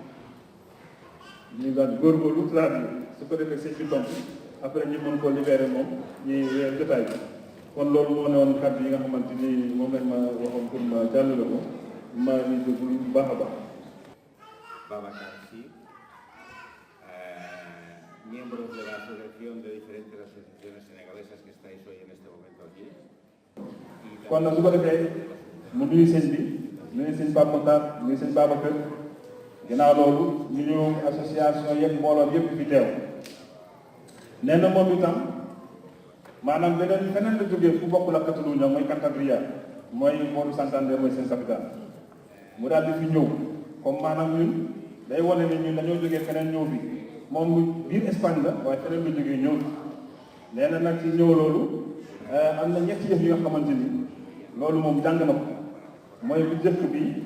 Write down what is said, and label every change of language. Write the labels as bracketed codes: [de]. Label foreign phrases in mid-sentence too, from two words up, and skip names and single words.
[wo] ñu daan góorgóorlu traduire su ko defee sëñ bi tontu après ñu mën koo libéré moom ñuy weer jotaay bi kon loolu moo ne woon kàddu yi nga xamante ni moom lañ ma waxoon pour ma jàllale ko ma ñu déglu bu baax a baax. Babacar Sy, [es] miembros de la asociación de diferentes asociaciones senegalesas que estáis hoy en este momento aquí. [wo] kon nag su ko defee mu nuyu sëñ bi nuyu sëñ Pape Makhtar nuyu sëñ Babacar ginnaaw loolu ñu ñëw association yëpp mbooloo yëpp fi teew nee na moom itam maanaam feneen la jógee fu bokk la Catalunya mooy Cantabria mooy Modou Santander mooy seen capital mu daal di fi ñëw comme maanaam ñun day wane ne ñun dañoo jógee feneen ñëw fi moom biir Espagne la waaye feneen la jógee ñëw nee na nag ci ñëw loolu am na ñetti yëf yi nga xamante ni loolu moom jàng na ko mooy bu jëkk bi